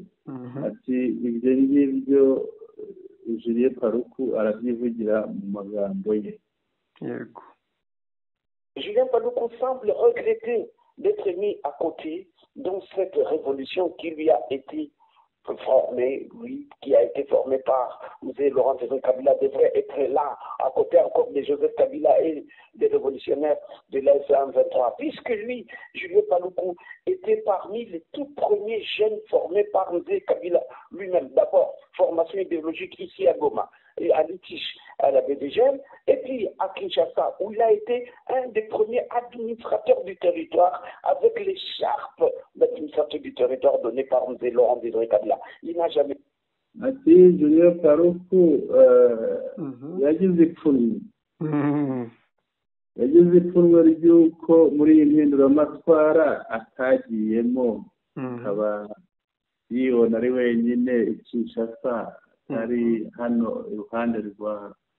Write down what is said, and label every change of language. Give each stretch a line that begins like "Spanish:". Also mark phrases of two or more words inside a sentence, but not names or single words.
Kinyarwanda: Ati ibyo ngibyo Julien Paruku arabyivugira mu magambo ye. Yego.
French: Julien Paruku semble regretter d'être mis à côté dans cette révolution qui lui a été formée, lui, qui a été formé par Laurent Désiré Kabila, devrait être là, à côté encore de Joseph Kabila et des révolutionnaires de l'AS-23, puisque lui, Julien Paluku, était parmi les tout premiers jeunes formés par Joseph Kabila lui-même. D'abord, formation idéologique ici à Goma, et à Litiche, à la BDGM, et puis à Kinshasa, où il a été un des premiers administrateurs du territoire, avec l'écharpe d'administrateur du territoire donné par Laurent Désiré Kabila. Il n'a jamais...
Kinyarwanda: Ati Julien Paruku yagize ipfunwe. Yagize ipfunwe ry'uko muri iyi mpinduramatwara atagiyemo, akaba yibona ari wenyine Kinshasa, ari hano iruhande rwa